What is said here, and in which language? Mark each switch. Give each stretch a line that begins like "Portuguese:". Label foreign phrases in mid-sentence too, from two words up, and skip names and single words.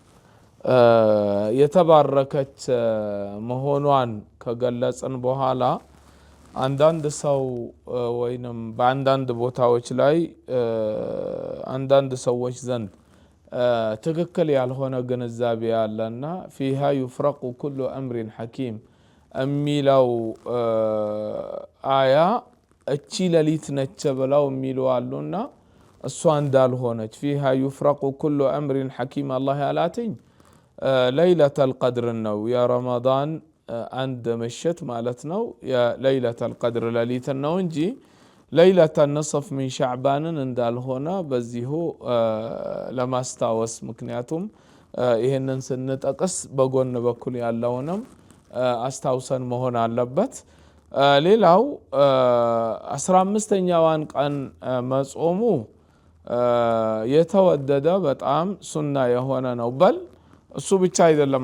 Amharic: የተባረከች መሆኗን ከገለጽን በኋላ አንዳንድ ሰው ወይንም በአንዳንድ ቦታዎች ላይ አንዳንድ ሰዎች ዘንድ ትክክል ያልሆነ ግንዛቤ ያለና
Arabic: فيها يفرق كل أمر حكيم
Amharic: የሚለው አያ እቺ ሌሊት ነች ብለው የሚሉ አሉና እሷ እንዳልሆነች
Arabic: فيها يفرق كل أمر حكيم الله
Amharic: ያላትኝ
Arabic: ليلة القدر
Amharic: ነው የረመዳን አንድ ምሽት ማለት ነው። የለይለተ القدر ሌሊት ነው እንጂ
Arabic: ليلة النصف من شعبان
Amharic: እንዳልሆነ በዚሁ ለማስታወስ ምክንያቱም ይሄንን ስንጠቅስ በጎን በኩል ያለውንም አስታውሰን መሆን አለበት። ሌላው 15ኛዋን ቀን መጾሙ የተወደደ በጣም ሱና የሆነ ነው። በል እሱ ብቻ አይደለም